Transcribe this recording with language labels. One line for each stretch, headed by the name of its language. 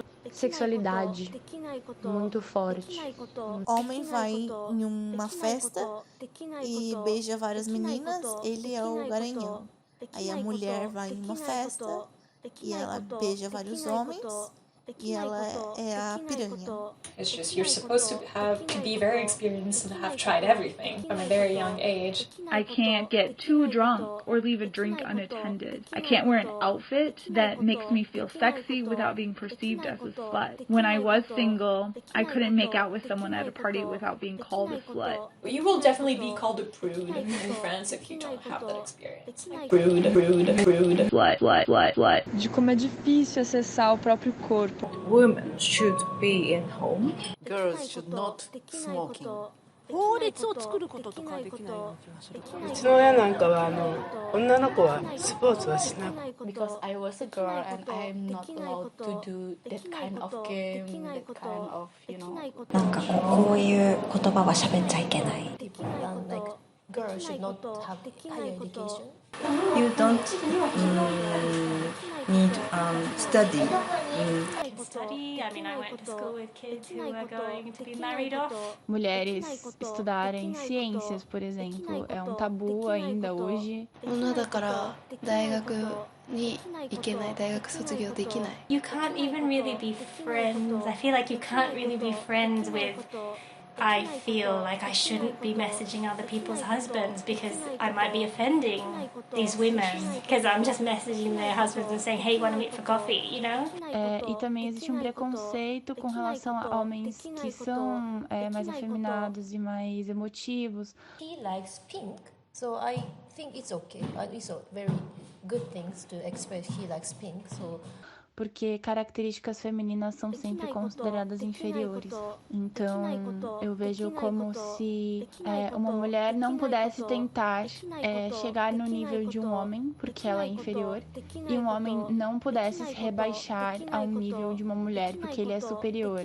Portuguese: Sexualidade muito forte. Homem vai em uma festa e beija várias meninas, ele é o garanhão. Aí a mulher vai em uma festa e ela beija vários homens e ela é a piranha.
English: It's just you're supposed to be very experienced and have tried everything from a very young age. I can't get too drunk or leave a drink unattended. I can't wear an outfit that makes me feel sexy without being perceived as a slut. When I was single, I couldn't make out with someone at a party without being called a slut. You will definitely be called a prude in France if you don't have that experience. Like, prude. Slut.
Portuguese: De como é difícil acessar o próprio corpo.
English: Women should be in home. Girls should not smoking.
Japanese: 法律を作ることとかできないような気がする。うちの親なんかは女の子はスポーツはしなく。
English: Because I was a girl and I'm not allowed to do that kind of game, that kind of, you know.
Japanese: なんかこういう言葉は喋っちゃいけない。
English: Like girls should not have higher education. You don't need study. Study. I mean, I went to school with kids who were going to be married off.
Portuguese: Mulheres estudarem ciências, por exemplo, é um tabu ainda hoje.
Japanese: 女だから大学に行けない、大学卒業できない。
English: You can't even really be friends. I feel like you can't really be friends with I feel like I shouldn't be messaging other people's husbands because I might be offending these women because I'm just messaging their husbands and saying, hey, want to meet for coffee, you know?
Portuguese: E também existe um preconceito com relação a homens que são mais afeminados e mais emotivos.
English: He likes pink, so I think it's okay. It's a very good thing to express he likes pink, so...
Portuguese: Porque características femininas são sempre consideradas inferiores. Então, eu vejo como se uma mulher não pudesse tentar chegar no nível de um homem, porque ela é inferior, e um homem não pudesse se rebaixar ao nível de uma mulher, porque ele é superior.